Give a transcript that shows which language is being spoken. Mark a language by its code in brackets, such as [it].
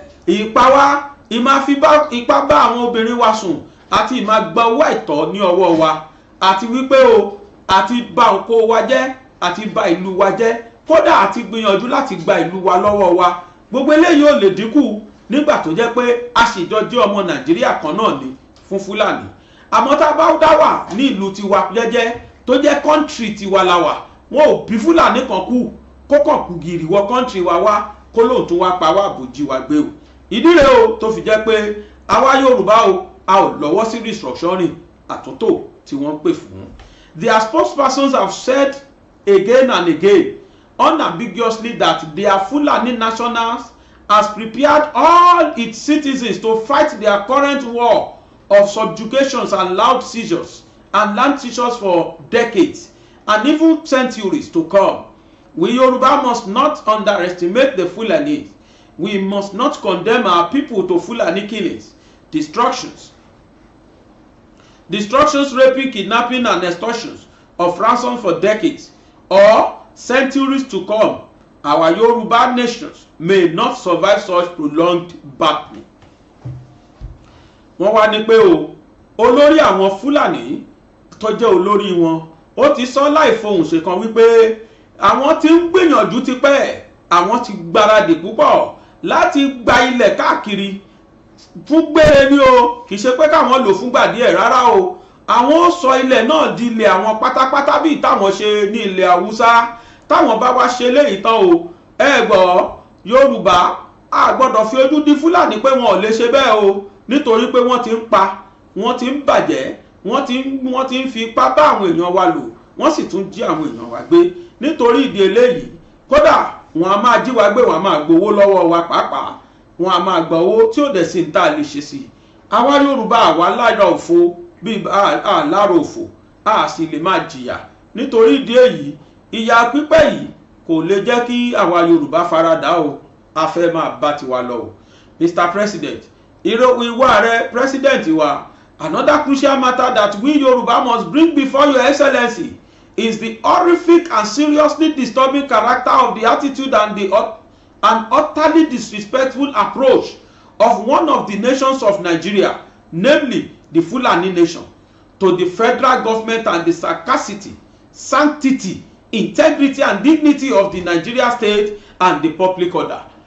[yo] ìpa wá ìmá fi ipá bá àwọn obìnrin wa sùn àti ìmá gba owó àìtọ́ ní ọwọ́ wa àti wípé o àti bà oko wa jẹ́ àti bà ìlú wa jẹ́ kódà àti gbìyànjú láti gba ìlú wa lọ́wọ́ wa gbogbo eléyìí ò lè dínkù nígbà tó jẹ́ pé a sì jọ jẹ́ ọmọ Nàìjíríà kan náà ni fún Fúlàní àmọ́ tá a bá dá wà ní ìlú tiwa jẹ́jẹ́ tó jẹ́ kọ́ńtírì tiwa la wà wọn ò bí Fúlàní kan kú kó kàn kú gìrì wọ kọ́ńtírì wa wá kó lóun tó wá pa wá àbòjì wa gbé o ìdí rẹ̀ o tó fi jẹ́ pé àwa Yorùbá o a ò lọ́wọ́ sí restructuring àtúntò tí wọ́n ń pè fún. [en] Their spokespersons have said again and again unambiguously that their Fulani nationals has prepared all its citizens to fight their current war of subjugations and land seizures for decades and even centuries to come. We Yoruba must not underestimate the Fulani. We must not condemn our people to Fulani killings, destructions, raping, kidnapping and extortions of ransom for decades or centuries to come. Our Yoruba nations may not survive such prolonged battling. [yo] Wọ́n wá ní pé o olórí àwọn Fúlàní tó jẹ́ olórí wọn ó ti sọ láì fohùn ṣèkan wípé àwọn tí ń gbìyànjú tipẹ́ àwọn ti gbáradì púpọ̀ láti gba ilẹ̀ káàkiri fún gbére ní o kì í ṣe pé káwọn lò fúngbà díẹ̀ rárá o àwọn ó sọ ilẹ̀ náà di ilẹ̀ àwọn pátápátá bíi táwọn ṣe ní ilẹ̀ Haúsá táwọn bá wá ṣe léyìí tán o ẹ gbọ́ Yorùbá a gbọ́dọ̀ fi ojú di Fúlàní pé wọn ò lè ṣe bẹ́ẹ̀ o nítorí pé wọ́n ti ń pa wọ́n ti ń bàjẹ́ wọ́n ti ń fi ipá bá àwọn èèyàn wa lò wọ́n sì tún jí àwọn èèyàn wa gbé nítorí ìdí eléyìí kódà wọn a máa jí wa gbé wọn a máa gbowó lọ́wọ́ wa pàápàá wọn a máa gba owó tí ó dẹ̀ sí ní tá a lè ṣe sí àwa Yorùbá àwa lára òfo bíi àlára òfò a sì lè máa jìyà nítorí ìdí èyí ìyà pípẹ́ yìí kò lè jẹ́ kí àwa Yorùbá faradà o a fẹ́ máa bá tiwa lọ o. [en] Mr. President [yo] ìwà rẹ [en] president wa another crucial matter that we Yoruba must bring before your excellency is the horrific and seriously disturbing character of the attitude and utterly disrespectful approach of one of the nations of Nigeria, namely the Fulani nation, to the federal government and the sanctity, integrity and dignity of the Nigeria state and the public order.